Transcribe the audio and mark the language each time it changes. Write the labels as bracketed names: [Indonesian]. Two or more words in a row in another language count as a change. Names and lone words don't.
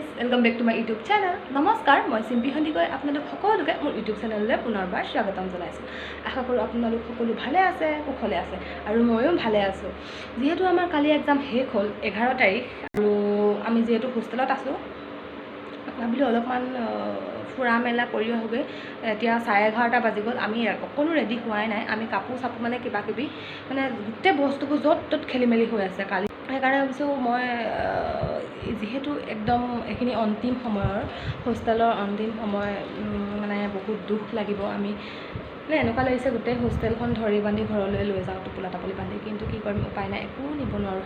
[English] Welcome back to my YouTube channel. [Assamese] নমস্কাৰ, মই চিম্পি হেণ্ডিকে আপোনালোক সকলোকে মোৰ ইউটিউব চেনেললৈ পুনৰবাৰ স্বাগতম জনাইছোঁ। আশা কৰোঁ আপোনালোক সকলো ভালে আছে, কুশলে আছে আৰু ময়ো ভালে আছোঁ। যিহেতু আমাৰ কালি এগজাম শেষ হ'ল 11 তাৰিখ আৰু আমি যিহেতু হোষ্টেলত আছোঁ ভাবিলোঁ অলপমান ফুৰা মেলা কৰি আহোঁগৈ। এতিয়া 11:30 বাজি গ'ল। আমি অকণো ৰেডী হোৱা নাই। আমি কাপোৰ সাপোৰ মানে কিবা কিবি মানে গোটেই বস্তুবোৰ যত তত খেলি মেলি হৈ আছে। काली সেইকাৰণে ভাবিছোঁ মই যেহেতু একদম এইখিনি অন্তিম সময়ৰ হোষ্টেলৰ অন্তিম সময় মানে বহুত দুখ লাগিব। আমি মানে এনেকুৱা লাগিছে গোটেই হোষ্টেলখন ধৰি বান্ধি ঘৰলৈ লৈ যাওঁ টোপোলা টাপলি বান্ধি, কিন্তু কি কৰিম, উপায় নাই, একো নিব নোৱাৰোঁ।